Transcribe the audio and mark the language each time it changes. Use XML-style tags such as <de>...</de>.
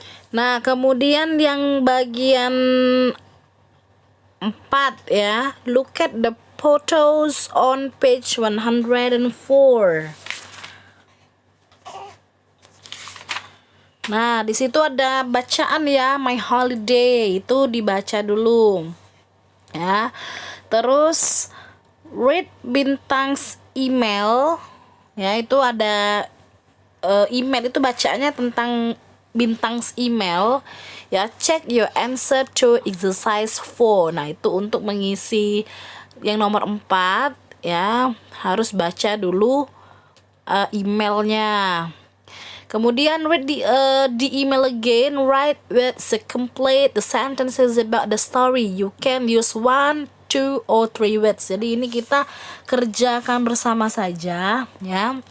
<id>Nah, kemudian yang bagian 4 ya.</id> <en>Look at the photos on page 104.</en> <id>Nah, di situ ada bacaan ya,</id> <en>my holiday.</en> <id>Itu dibaca dulu. Ya. Terus</id> <en>read Bintang's email.</en> <id>Ya, itu ada email itu bacaannya tentang Bintang's email.</id> <en>Ya, check your answer to exercise 4.</en> <id>Nah, itu untuk mengisi yang nomor 4 ya, harus baca dulu emailnya. Kemudian</id> <en>read the email again, write with the complete the sentences about the story. You can use 1, 2, or 3 words.</en> <id>Jadi ini kita kerjakan bersama saja ya.</id>